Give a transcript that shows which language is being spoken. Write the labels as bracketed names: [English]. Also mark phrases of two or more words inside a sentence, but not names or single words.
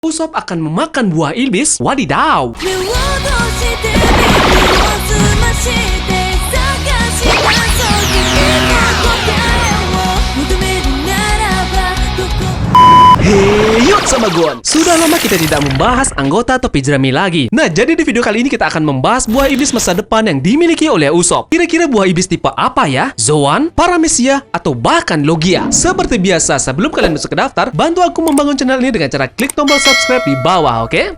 [Indonesian] Usopp akan memakan buah iblis? Wadidaw! [Japanese] 目を閉じて耳を澄まして探し出そう君の答えを求めるならばどこ [Indonesian] Hey, yuk sama Gon! Sudah lama kita tidak membahas anggota topi jerami lagi. Nah, jadi di video kali ini kita akan membahas buah iblis masa depan yang dimiliki oleh Usopp. Kira-kira buah iblis tipe apa ya? Zoan, Paramecia, atau bahkan Logia? Seperti biasa, sebelum kalian masuk ke daftar, bantu aku membangun channel ini dengan cara klik tombol subscribe di bawah, oke?